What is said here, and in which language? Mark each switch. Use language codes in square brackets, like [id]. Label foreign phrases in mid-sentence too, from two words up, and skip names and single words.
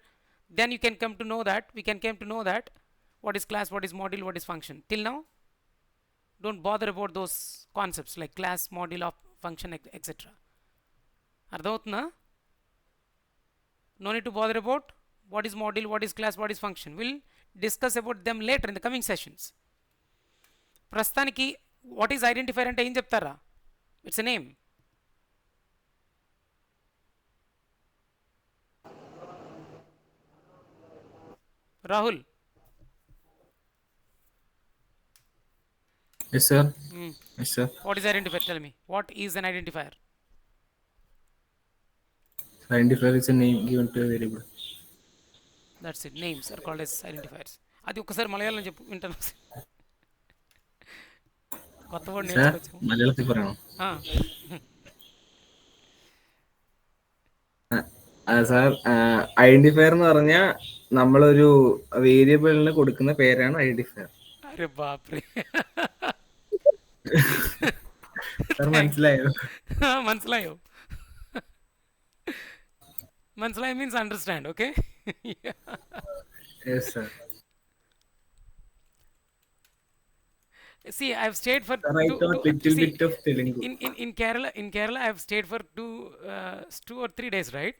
[en] Then you can come to know that, we can come to know that what is class, what is module, what is function. Till now, don't bother about those concepts like class, module, of function, etc. [te] అర్థమవుతుందా? [en] No need to bother about what is module, what is class, what is function. We'll discuss about them later in the coming sessions. [te] ప్రస్తుతానికి [en] what is identifier [te] అంటే ఏం చెప్తారా? [en] It's a name. రాహుల్. Yes, sir. Yes, sir. What is identifier? Tell me. What is an identifier? Identifier is a name given to a variable. That's it. Names are called as identifiers. [te] అది ఒక్కసారి మలయాళం చెప్పు, వింటాను. కొత్త వర్డ్ [en] Sir, [te] నేర్చుకోవచ్చు. [ml] മലയാളത്തിൽ പറയണോ? സാർ, ഐഡന്റിഫയർ എന്ന് പറഞ്ഞാൽ നമ്മളൊരു വേരിയബിളിന് കൊടുക്കുന്ന പേരാണ് ഐഡന്റിഫയർ. [hi] अरे बाप रे. [ml] സാർ മനസ്സിലായോ? മനസ്സിലായോ. മനസ്സിലായോ [en] means understand, okay? Yes, sir. See, I have stayed for Sir, I taught little see, bit of Telugu. in Kerala I have stayed for 2 or 3 days, right?